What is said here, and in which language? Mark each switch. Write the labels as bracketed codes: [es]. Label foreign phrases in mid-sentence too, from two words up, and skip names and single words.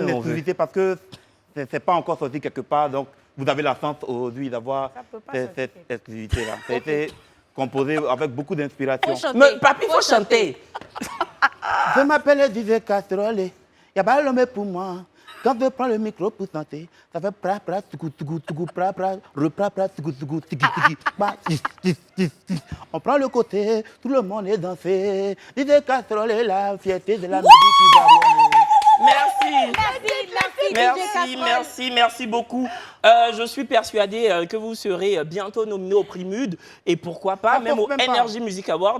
[fr] une exclusivité parce que ce n'est pas encore sorti quelque part. Donc, vous avez la chance aujourd'hui d'avoir cette exclusivité-là. Ça a été composé avec beaucoup d'inspiration. Mais papy, il faut chanter. Je m'appelle DJ Casserole. Il n'y a pas l'homme pour moi. Quand je prends le micro pour chanter, ça fait pra pra, tugu tugu tugu pra pra, repra pra, tugu tugu tigi tigi, ba tis tis tis tis. On prend le côté, tout le monde est dansé. DJ Casserole est la fierté de la musique ivoirienne. Merci. Merci, merci Merci beaucoup. Je suis persuadée que vous serez bientôt nominé au prix MUD et pourquoi pas même au Energy Music Award.